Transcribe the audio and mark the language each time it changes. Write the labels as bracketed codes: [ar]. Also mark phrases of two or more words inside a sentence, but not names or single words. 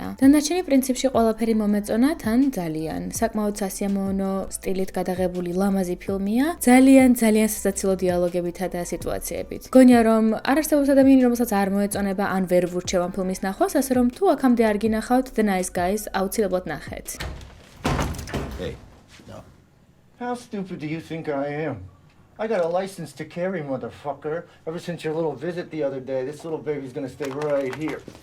[ka] დანარჩენი პრინციპში ყველაფერი მომეწონა თან ძალიან. საკმაოდ სასიამოვნო სტილით გადაღებული ლამაზი ფილმია, ძალიან სასაცილო დიალოგებითა და სიტუაციებით. გონია რომ არ არსებობს ადამიანი, რომელსაც არ მოეწონება ან ვერ ვურჩევ ამ ფილმის ნახვას, ასე რომ თუ აქამდე არ გინახავთ The Nice Guys, აუცილებლად ნახეთ. [en] Hey, no. How stupid do you think I am? I got a license to carry, motherfucker. Ever since your little visit the other day, this little baby's gonna stay right here.